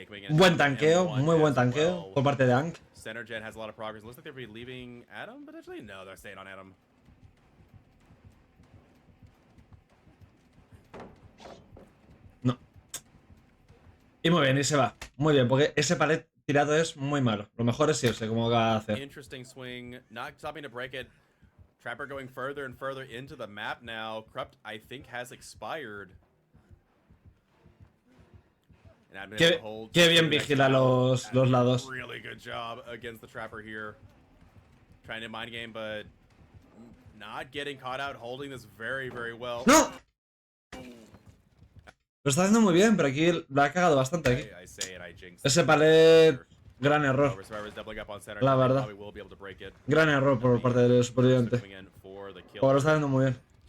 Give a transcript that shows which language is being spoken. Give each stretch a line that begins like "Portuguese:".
Spanish: Buen tanqueo, muy buen tanqueo por parte de Ank.
English: Centergen has a lot of progress. Looks like they'll be leaving Atom potentially. No, they're staying on Atom.
Spanish: No. Y muy bien, y se va. Muy bien, porque ese palet tirado es muy malo. Lo mejor es irse, como va a hacer.
English: Interesting swing, not stopping to break it. Trapper going further and further into the map now. Corrupt, I think, has expired.
Spanish: Qué bien vigila los lados.
English: Really good job against the Trapper here. Trying to mind game, but not getting caught out, holding this very well.
Spanish: ¡No! Lo está haciendo muy bien, pero aquí lo ha cagado bastante aquí. Ese palet, gran error. La verdad. Gran error por parte del superviviente. Pero lo está haciendo muy bien.